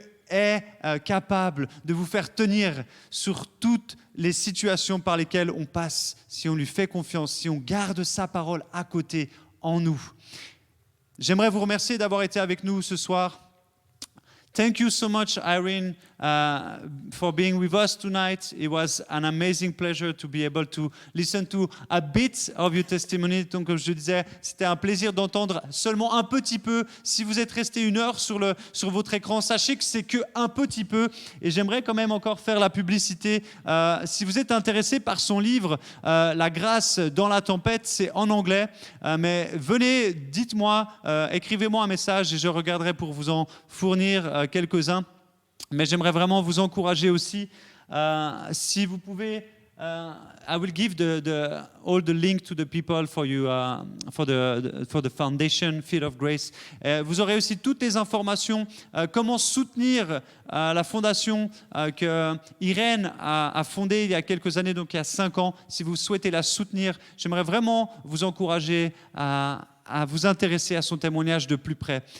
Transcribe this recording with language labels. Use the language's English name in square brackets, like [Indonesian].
[French] est capable de vous faire tenir sur toutes les situations par lesquelles on passe, si on lui fait confiance, si on garde sa parole à côté en nous. J'aimerais vous remercier d'avoir été avec nous ce soir. [English] Thank you so much, Irene, for being with us tonight. It was an amazing pleasure to be able to listen to a bit of your testimony. [French] Donc, comme je disais, c'était un plaisir d'entendre seulement un petit peu. Si vous êtes resté 1 heure sur votre écran, sachez que c'est qu'un petit peu. Et j'aimerais quand même encore faire la publicité. Si vous êtes intéressé par son livre, La grâce dans la tempête, c'est en anglais. Mais venez, dites-moi, écrivez-moi un message et je regarderai pour vous en fournir quelques-uns, mais j'aimerais vraiment vous encourager aussi, si vous pouvez [English] I will give all the link to the people for you for the foundation Field of Grace. [French] Vous aurez aussi toutes les informations comment soutenir la fondation que Irène a fondée il y a quelques années, donc il y a 5 ans. Si vous souhaitez la soutenir, j'aimerais vraiment vous encourager à vous intéresser à son témoignage de plus près.